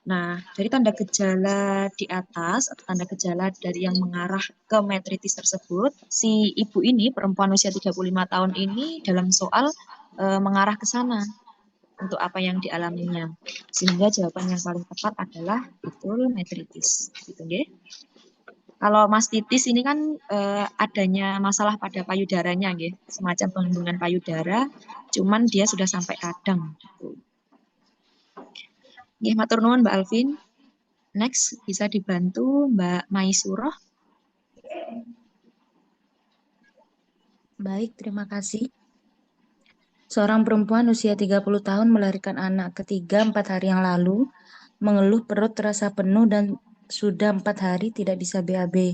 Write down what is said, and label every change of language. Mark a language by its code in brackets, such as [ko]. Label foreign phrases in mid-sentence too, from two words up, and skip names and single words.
[id] Nah, dari tanda gejala di atas atau tanda gejala dari yang mengarah ke metritis tersebut, si ibu ini, perempuan usia 35 tahun ini dalam soal mengarah ke sana untuk apa yang dialaminya. Sehingga jawaban yang paling tepat adalah betul metritis. Gitu, nggih. Kalau mastitis ini kan adanya masalah pada payudaranya, nggih. Semacam pengembungan payudara, cuman dia sudah sampai radang. Gitu. [jv] Nggih, matur nuwun Mbak Alvin. [id] Next, bisa dibantu Mbak Maisuroh. Baik, terima kasih. Seorang perempuan usia 30 tahun melahirkan anak ketiga 4 hari yang lalu, mengeluh perut terasa penuh dan sudah 4 hari tidak bisa BAB.